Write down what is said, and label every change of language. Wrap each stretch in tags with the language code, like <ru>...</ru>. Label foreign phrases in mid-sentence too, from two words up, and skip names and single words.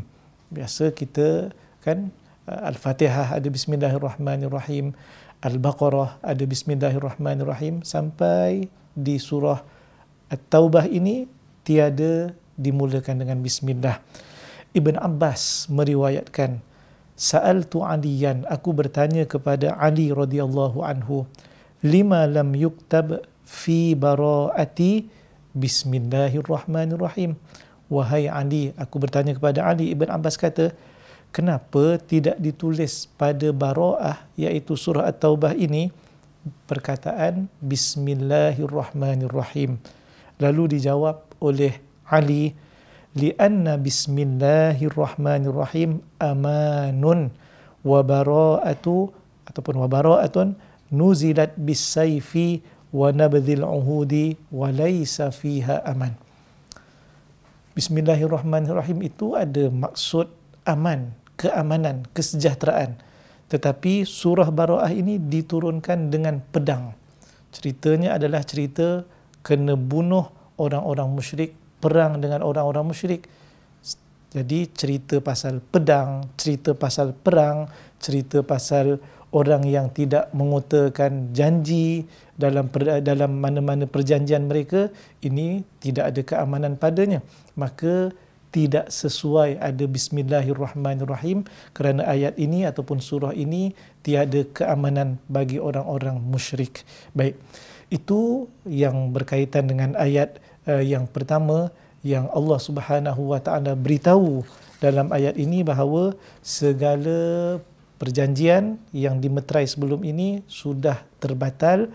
<ms>Biasa kita kan Al-Fatihah ada Bismillahirrahmanirrahim, Al-Baqarah ada Bismillahirrahmanirrahim, sampai di surah At-Taubah ini tiada dimulakan dengan Bismillah.</ms> <ar>Ibn Abbas meriwayatkan, سألت عليا,</ar> <ms>aku bertanya kepada Ali</ms> <ar>رضي الله عنه، لم لم يكتب في براءة بسم الله الرحمن الرحيم.</ar> <ms>Wahai Ali, aku bertanya kepada Ali. Ibn Abbas kata, kenapa tidak ditulis pada Bara'ah, iaitu surah At-Taubah ini, perkataan Bismillahirrahmanirrahim? Lalu dijawab oleh Ali,</ms> <ar>لأن بسم الله الرحمن الرحيم أمان وبراءة ataupun وبراءة نزلت بالسيف ونبذ العهود وليس فيها أمان.</ar> <ms>Bismillahirrahmanirrahim itu ada maksud aman, keamanan, kesejahteraan. Tetapi surah Bara'ah ini diturunkan dengan pedang. Ceritanya adalah cerita kena bunuh orang-orang musyrik, perang dengan orang-orang musyrik. Jadi cerita pasal pedang, cerita pasal perang, cerita pasal orang yang tidak mengutarakan janji dalam mana-mana perjanjian mereka, ini tidak ada keamanan padanya. Maka tidak sesuai ada Bismillahirrahmanirrahim, kerana ayat ini ataupun surah ini tiada keamanan bagi orang-orang musyrik. Baik, itu yang berkaitan dengan ayat yang pertama, yang Allah</ms> <ar>سبحانه وتعالى</ar> <ms>beritahu dalam ayat ini bahawa segala perjanjian yang dimeterai sebelum ini sudah terbatal.</ms>